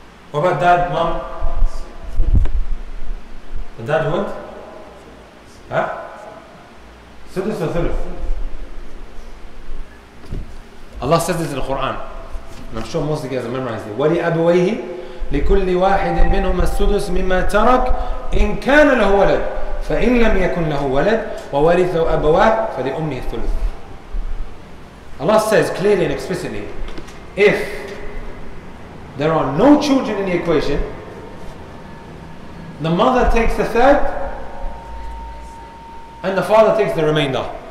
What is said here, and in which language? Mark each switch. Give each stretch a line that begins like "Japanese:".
English: What about dad, mom? The dad what? Huh? Sudus or thuluth? Allah says this in the Quran. And I'm sure most of you guys have memorized it.
Arabic: وَلِأَبْوَيْهِ لكل واحد منهما السدس مما ترك إن كان له ولد فإن لم يكن له ولد وورثه أبواه فلأمه الثلث.
English: Allah says clearly and explicitly, if there are no children in the equation, the mother takes the third and the father takes the remainder.